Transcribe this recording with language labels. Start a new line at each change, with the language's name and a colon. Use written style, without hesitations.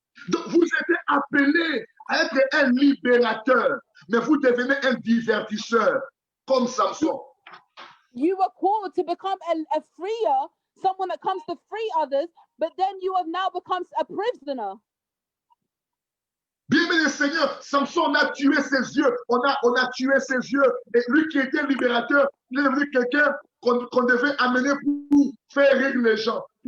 French: Donc, vous êtes appelé à être un libérateur, mais vous devenez un divertisseur, comme Samson.
English: You were called to become a freer, someone that comes to free others, but then you have now become a prisoner.
French: Bien-aimé Seigneur, Samson a tué ses yeux, on a tué ses yeux, et lui qui était libérateur, il est devenu quelqu'un qu'on devait amener pour faire rire les gens,